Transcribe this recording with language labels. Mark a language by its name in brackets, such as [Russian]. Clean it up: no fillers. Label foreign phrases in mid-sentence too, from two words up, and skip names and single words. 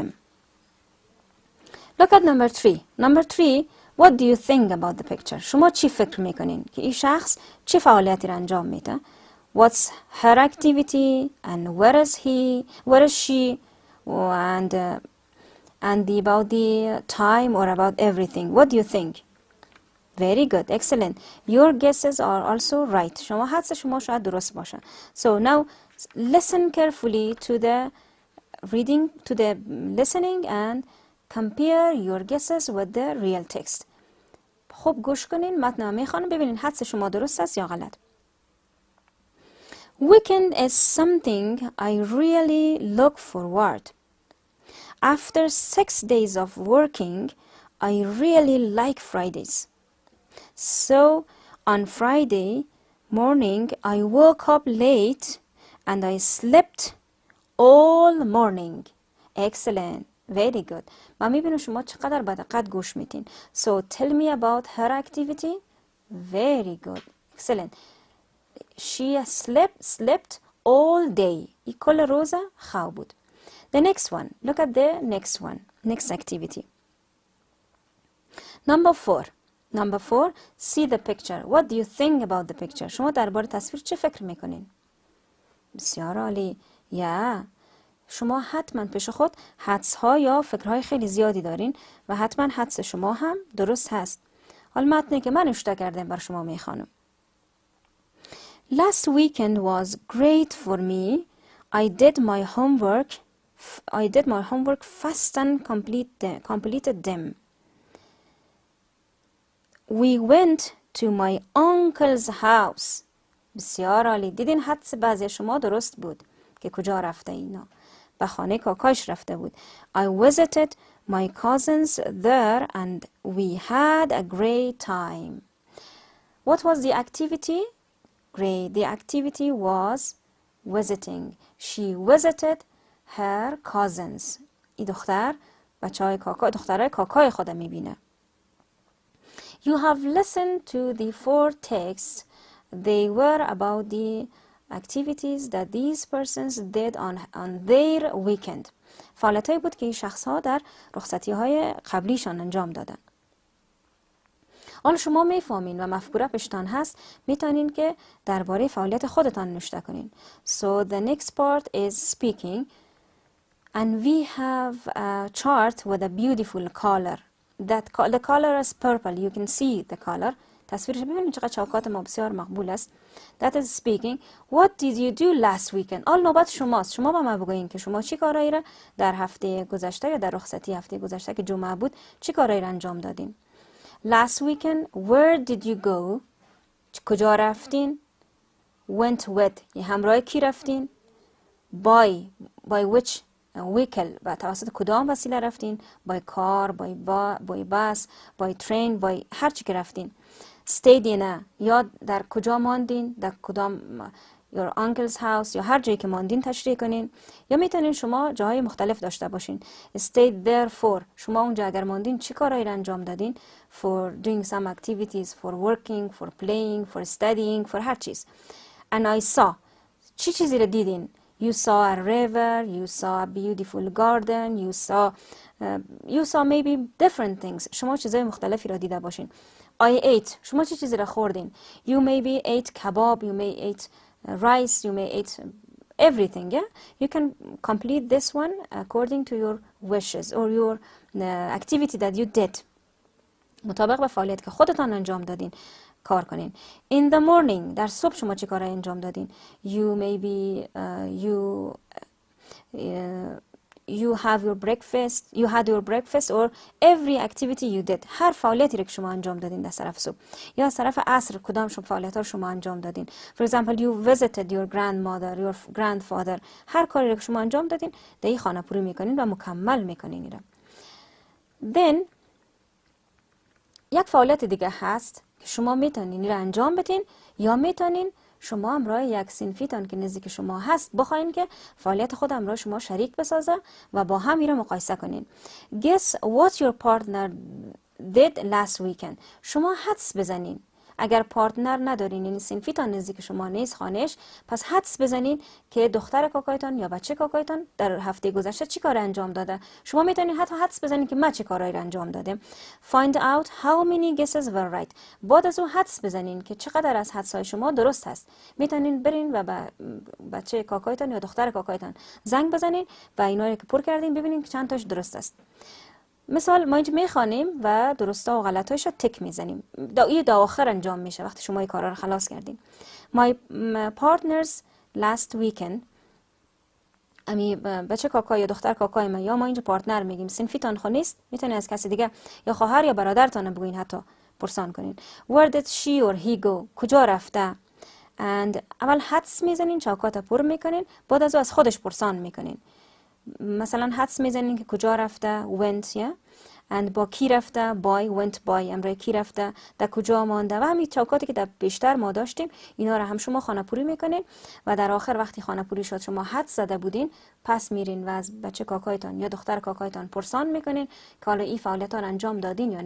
[English] Look at number 3. Number 3, what do you think about the picture? [Persian] شما چی فکر میکنین که این شخص چه فعالیتی را انجام میده؟ [English] What's her activity and where is she and about the time or about everything? What do you think? Very good, excellent. Your guesses are also right. [Persian] شما حدس شما شاید درست باشه. [English] So now listen carefully to the reading, to the listening and compare your guesses with the real text. [Persian] خوب گوش کنین، متن میخوانم، ببینین حدس شما درست است یا غلط. [English] Weekend is something I really look forward. After 6 days of working, I really like Fridays. So on Friday morning, I woke up late and I slept all morning. Excellent. Very good. [Persian] من میبینم شما چقدر با دقت گوش میتین. [English] So tell me about her activity. Very good. Excellent. She slept all day. [Persian] ای کل روز خواب بود. [English] The next one. Look at the next one. Next activity. Number 4. Number 4. See the picture. What do you think about the picture? [Persian] شما درباره تصویر چه فکر میکنین؟ بسیار عالی. شما حتما پیش خود حدس ها یا فکرهای خیلی زیادی دارین و حتما حدس شما هم درست هست. حالا متنی که من نوشته کردم بر شما میخوانم. [English] Last weekend was great for me. I did my homework fast and completed them. We went to my uncle's house. [Persian] بسیار عالی. دیدین حدس بعضی شما درست بود که کجا رفته اینا. به خانه کاکاش رفته بود. [English] I visited my cousins there and we had a great time. What was the activity? Great. The activity was visiting. She visited her cousins. [Persian] این دختر بچهای کاکا، دخترای کاکای خودم میبینه. [English] You have listened to the 4 texts. They were about the activities that these persons did on their weekend. [Persian] فعالیتایی بود که این شخص ها در رخصتی های قبلیشان انجام دادن. حالا شما میفهمین و مفکوره پشتان هست، میتونین که درباره فعالیت خودتان نوشته کنین. [English] So the next part is speaking and we have a chart with a beautiful color. The color is purple. You can see the color. [Persian] تصویرش ببینید چقدر چوکات ما بسیار مقبول است. [English] That is speaking. What did you do last weekend? [Persian] آل نوبت شماست. شما با ما بگوین که شما چی کارایی را در هفته گذشته یا در رخصتی هفته گذشته که جمعه بود چی کارایی را انجام دادین. [English] Last weekend, where did you go? [Persian] کجا رفتین؟ [English] Went with. [Persian] همراه کی رفتین؟ [English] By which vehicle. [Persian] و توسط کدام وسیله رفتین؟ [English] By car, by bus, by train, by [Persian] هر چی که رفتین. [English] Stayed in a. [Persian] یا در کجا ماندین؟ در کدام [English] your uncle's house [Persian] یا هر جایی که ماندین تشریح کنین. یا میتونین شما جاهای مختلف داشته باشین. [English] Stayed there for. [Persian] شما اونجا اگر ماندین چی کارایی را انجام دادین؟ [English] For doing some activities, for working, for playing, for studying, for [Persian] هر چیز. [English] And I saw. [Persian] چی چیزی را دیدین؟ [English] You saw a river, you saw a beautiful garden, you saw maybe different things. [Persian] شما چیزای مختلفی را دیده باشین. [English] I ate. [Persian] شما چی چیزی را خوردین؟ [English] You maybe ate kebab, you may ate rice, you may eat everything. Yeah, you can complete this one according to your wishes or your activity that you did. [Persian] مطابق به فعالیت که خودتان انجام دادین کار کنین. [English] In the morning. [Persian] در صبح شما چی کار انجام دادین؟ [English] You maybe you have your breakfast, you had your breakfast or every activity you did. [Persian] هر فعالیتی رو که شما انجام دادین در طرف صبح یا از طرف عصر کدام فعالیت ها رو شما انجام دادین. [English] For example, you visited your grandmother, your grandfather. [Persian] هر کاری رو که شما انجام دادین در این خانه پوری میکنین و مکمل میکنین اینا. Then یک فعالیت دیگه هست که شما میتونین این رو انجام بدین یا میتونین شما همراه یک صنفیتان که نزدیک شما هست بخواین که فعالیت خود همراه شما شریک بسازه و با هم این رو مقایسه کنین. [English] Guess what your partner did last weekend. [Persian] شما حدس بزنین. اگر پارتنر ندارین، یعنی صنفیتان نزدیک شما نیست خانهش، پس حدس بزنین که دختر کاکایتان یا بچه کاکایتان در هفته گذشته چی کار انجام داده. شما میتونین حتی حدس بزنین که من چه کارایی انجام دادم. [English] Find out how many guesses were right. [Persian] بعد از اون حدس بزنین که چقدر از حدسای شما درست هست. میتونین برین و بچه کاکایتان یا دختر کاکایتان زنگ بزنین و اینا رو که پر کردین ببینین که چند تاش درست است. مثال ما اینجا میخوانیم و درستا و غلطایش رو تک میزنیم. این آخر انجام میشه وقتی شما این کارا رو خلاص کردین. [English] My partners last weekend. [Persian] امی بچه کاکا یا دختر کاکای ما یا ما اینجا پارتنر میگیم. صنفیتان خو نیست، میتونی از کسی دیگه یا خواهر یا برادرتان بگوین، حتی پرسان کنین. [English] Where did she or he go. [Persian] کجا رفته. and اول حدس میزنین، چوکات پر میکنین، بعد از خودش پرسان میکنین. مثلا حدس میزنین که کجا رفته went یا and با کی رفته [English] by went by [Persian] امرای کی رفته، در کجا مانده و همین چوکاتی که در بیشتر ما داشتیم اینا رو هم شما خانه پوری میکنین و در آخر وقتی خانه پوری شد شما حدس زده بودین پس میرین و از بچه کاکایتان یا دختر کاکایتان پرسان میکنین که حالا این فعالیت ها رو انجام دادین یا نه.